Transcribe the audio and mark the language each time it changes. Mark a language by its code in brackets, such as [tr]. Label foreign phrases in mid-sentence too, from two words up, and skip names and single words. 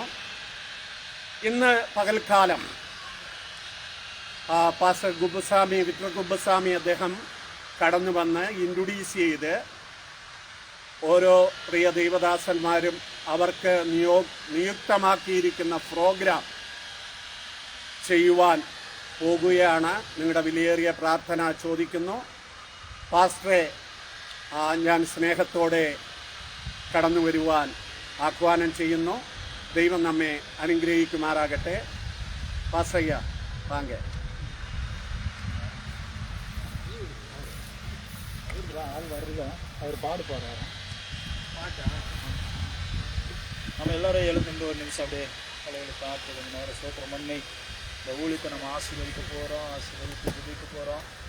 [ml] ഇന്ന് പകൽക്കാലം പാസ്റ്റർ ഗുബ്ബസ്വാമി, വിക്ടർ ഗുബ്ബസ്വാമി അദ്ദേഹം കടന്നു വന്ന് ഇൻട്രൊഡ്യൂസ് ചെയ്ത് ഓരോ പ്രിയ ദൈവദാസന്മാരും അവർക്ക് നിയുക്തമാക്കിയിരിക്കുന്ന പ്രോഗ്രാം ചെയ്യുവാൻ പോകുകയാണ്. നിങ്ങളുടെ വിലയേറിയ പ്രാർത്ഥന ചോദിക്കുന്നു. പാസ്റ്ററെ ഞാൻ സ്നേഹത്തോടെ കടന്നു വരുവാൻ ആഹ്വാനം ചെയ്യുന്നു. ദൈവം നമ്മെ അനുഗ്രഹിക്കുമാറാകട്ടെ. [ta] பாஸ்டரய்யா வாங்க. நம்ம எல்லாரும் எழுந்து ஒரு நிமிஷம் அப்படியே தலைகளை பார்த்து கொஞ்சம் நேரம் சோத்திரம் பண்ணி இந்த ஊழியத்தை நம்ம ஆசீர்வதிக்க துதிக்க போகிறோம்.